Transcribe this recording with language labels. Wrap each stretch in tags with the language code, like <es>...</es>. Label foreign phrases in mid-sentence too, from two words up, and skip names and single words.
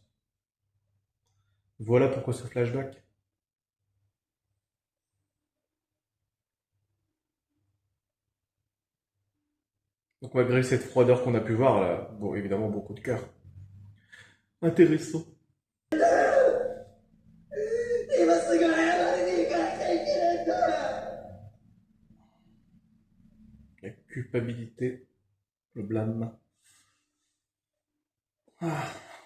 <fr>Voilà pourquoi ce flashback. Donc, malgré cette froideur qu'on a pu voir, elle a, bon, évidemment, beaucoup de cœur. Intéressant.</fr> <ja>今すぐ謝りに行かなきゃいけないんだ。</ja> <fr>La culpabilité, le blâme. Ah.</fr>